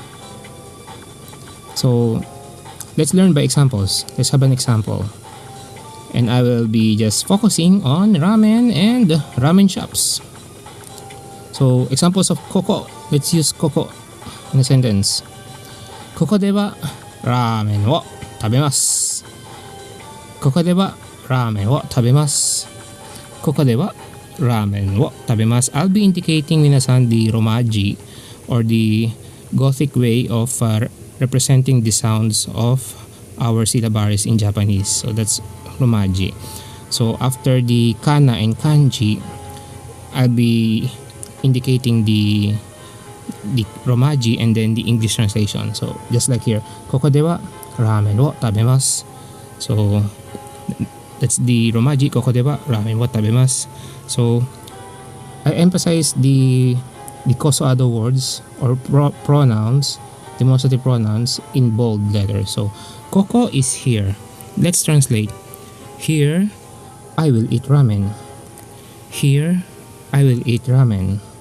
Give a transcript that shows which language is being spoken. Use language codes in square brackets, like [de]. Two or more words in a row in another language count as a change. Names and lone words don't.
[en] So, let's learn by examples. Let's have an example. And I will be just focusing on ramen and ramen shops. So, examples of koko. Let's use koko in a sentence. [ja] ここではラーメンを食べます. ここではラーメンを食べます. ここではラーメンを食べます. [en] I'll be indicating minasan the romaji, or the Gothic way of representing the sounds of our syllabaries in Japanese. So that's romaji. So after the kana and kanji, I'll be indicating the romaji and then the English translation. So just like here, [ja] ここではラーメンを食べます. [en] So that's the romaji, [ja] ここではラーメンを食べます. [en] So I emphasize the kosoado words or pronouns, demonstrative pronouns, in bold letters. So koko is here. Let's translate. Here I will eat ramen. Here I will eat ramen.